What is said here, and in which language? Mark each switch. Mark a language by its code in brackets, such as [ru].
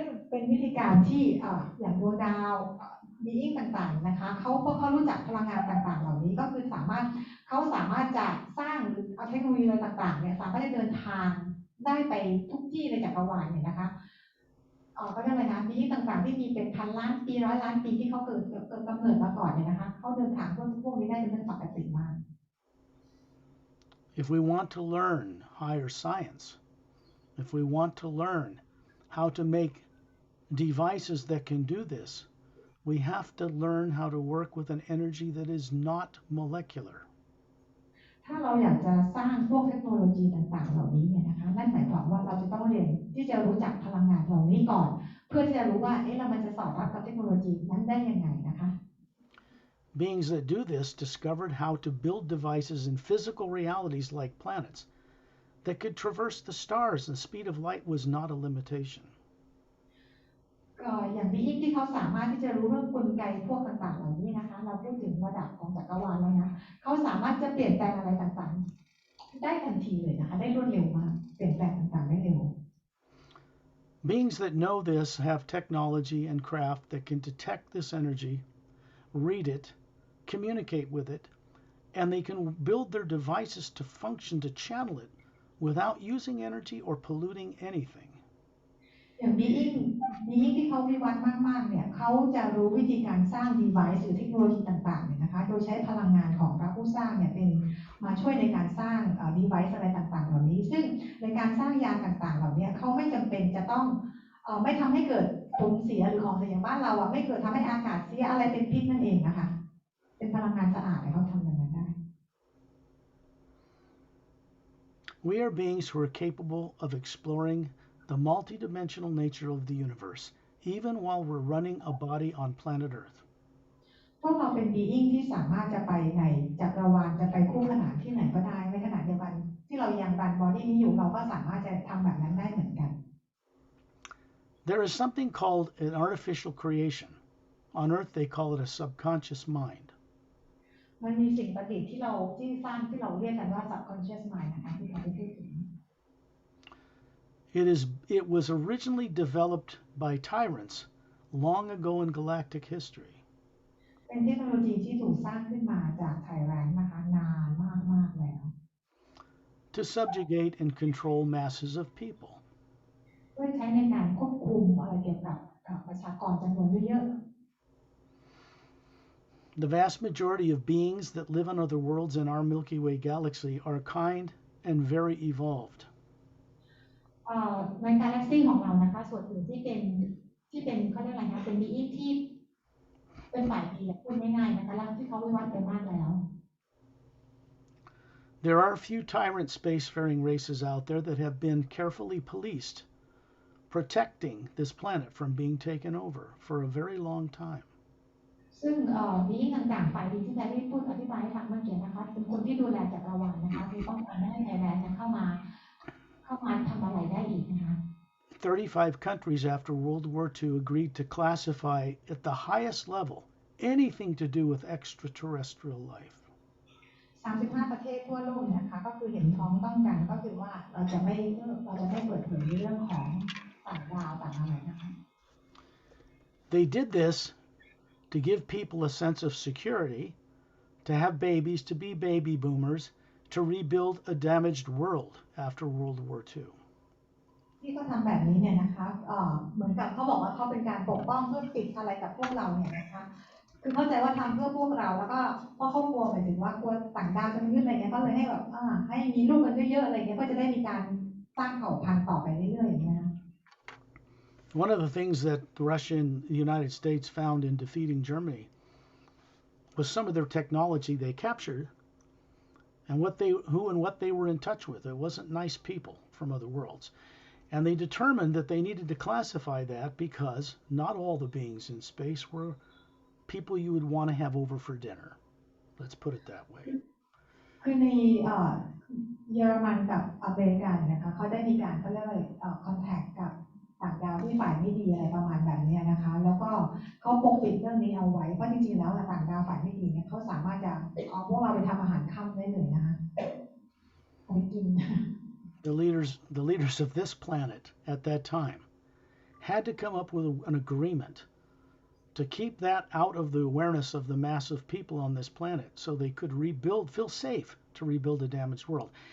[th] เป็นวิธีการที่อย่างดวงดาวบีอิงต่างๆนะคะพวกเขารู้จักพลังงานต่างๆเหล่านี้ก็คือเขาสามารถจะสร้างหรือเอาเทคโนโลยีอะไรต่างๆเนี่ยสามารถจะเดินทางได้ไปทุกที่ในจักรวาลเนี่ยนะคะก็เรียกอะไรนะบีอิงต่างๆที่มีเป็นพันล้านปีร้อยล้านปีที่เขาเกิดกำเนิดมาก่อนเนี่ยนะคะเขาเดินทางพวกนี้ได้เป็นเรื่องปกติมาก [en] If we want to learn higher science, if we want to learn how to make devices that can do this, we have to learn how to work with an energy that is not molecular. [th] ถ้าเราอยากจะสร้างพวกเทคโนโลยีต่างๆเหล่านี้เนี่ยนะคะนั่นหมายความว่าเราจะต้องเรียนที่จะรู้จักพลังงานเหล่านี้ก่อนเพื่อที่จะรู้ว่าเรามันจะสอดรับกับเทคโนโลยีนั้นได้ยังไงนะคะ [en] Beings that do this discovered how to build devices in physical realities like planets that could traverse the stars, and the speed of light was not a limitation. [th] อย่างบีอิงที่เขาสามารถที่จะรู้เรื่องกลไกพวกต่างๆเหล่านี้นะคะเราพูดถึงระดับของจักรวาลแล้วนะเขาสามารถจะเปลี่ยนแปลงอะไรต่างๆได้ทันทีเลยนะคะได้รวดเร็วมากเปลี่ยนแปลงต่างๆได้เร็ว [en] Beings that know this have technology and craft that can detect this energy, read it, communicate with it, and they can build their devices to function to channel it without using energy or polluting anything. [th] อย่างบีอิงที่เขาวิวัฒน์มากๆเนี่ยเขาจะรู้วิธีการสร้าง device หรือเทคโนโลยีต่างๆเนี่ยนะคะโดยใช้พลังงานของพระผู้สร้างเนี่ยเป็นมาช่วยในการสร้าง device อะไรต่างๆเหล่านี้ซึ่งในการสร้างยานต่างๆเหล่านี้เขาไม่จำเป็นจะต้องไม่ทำให้เกิดผลเสียหรือของเสียอย่างบ้านเราไม่เกิดทำให้อากาศเสียอะไรเป็นพิษนั่นเองนะคะเป็นพลังงานสะอาดเขาทำอย่างนั้นได้ [en] We are beings who are capable of exploring the multidimensional nature of the universe, even while we're running a body on planet Earth. [th] พวกเราเป็น being ที่สามารถจะไปในจักรวาลจะไปคู่ขนานที่ไหนก็ได้ในขณะเดียวกันที่เรายังรันบอดี้นี้อยู่เราก็สามารถจะทำแบบนั้นได้เหมือนกัน [en] There is something called an artificial creation. On Earth, they call it a subconscious mind. [th] มันมีสิ่งประดิษฐ์ที่สร้างที่เราเรียกกันว่า subconscious mind นะคะที่เราได้พูดถึง [en] It was originally developed by tyrants long ago in galactic history. [th] เป็นเทคโนโลยีที่ถูกสร้างขึ้นมาจากไทแรนต์นะคะนานมากๆแล้ว [en] to subjugate and control masses of people. [th] ด้วยใช้ในการควบคุมอะไรเกี่ยวกับประชากรจำนวนเยอะ [en] The vast majority of beings that live on other worlds in our Milky Way galaxy are kind and very evolved. [th] ในกาแล็กซีของเรานะคะส่วนอื่นที่เป็นเขาเรียกอะไรนะเป็นบีอิงที่เป็นฝ่ายดีพูดง่ายๆนะคะแล้วที่เขาวิวัฒน์ไปมากแล้ว [en] There are a few tyrant spacefaring races out there that have been carefully policed, protecting this planet from being taken over for a very long time. [th] ซึ่งบีอิงต่างๆฝ่ายดีที่ได้พูดอธิบายให้ฟังเมื่อกี้นะคะเป็นคนที่ดูแลจักรวาลนะคะคือต้องการไม่ให้ไทยแลนด์เข้ามาทำอะไรได้อีกนะคะ [en] 35 countries after World War II agreed to classify at the highest level anything to do with extraterrestrial life. [th] 35 ประเทศทั่วโลกเนี่ยนะคะก็คือเห็นพ้องต้องกันก็คือว่าเราจะไม่เปิดเผยในเรื่องของต่างดาวต่างอะไรนะคะ [en] They did this to give people a sense of security, to have babies, to be baby boomers, to rebuild a damaged world after World War II. [th] ที่เขาทำแบบนี้เนี่ยนะคะเหมือนกับเขาบอกว่าเขาเป็นการปกป้องเพื่อปิดอะไรกับพวกเราเนี่ยนะคะคือเข้าใจว่าทำเพื่อพวกเราแล้วก็เพราะเขากลัวหมายถึงว่ากลัวต่างดาวจะมายึดอะไรเงี้ยก็เลยให้แบบให้มีลูกกันเยอะๆอะไรเงี้ยก็จะได้มีการสร้างเผ่าพันธุ์ต่อไปเรื่อยๆอย่างเงี้ยนะ [en] One of the things that Russia and the United States found in defeating Germany was some of their technology they captured and what they were in touch with. It wasn't nice people from other worlds. And they determined that they needed to classify that because not all the beings in space were people you would want to have over for dinner. Let's put it that way. [th] คือในเยอรมันกับอเมริกานะคะเขาได้มีการเขาเรียกว่าคอนแทคกับต่างดาวที่ฝ่ายไม่ดีอะไรประมาณแบบนี้นะคะแล้วก็เขาปกปิดเรื่องนี้เอาไว้เพราะจริงๆแล้วต่างดาวฝ่ายไม่ดีเนี่ยเขาสามารถจะเอาพวกเราไปทำอาหารค่ำได้เลยนะคะเอาไปกิน [en] The leaders of this planet at that time had to come up with an agreement to keep that out of the awareness of the mass of people on this planet so they could feel safe to rebuild a damaged world.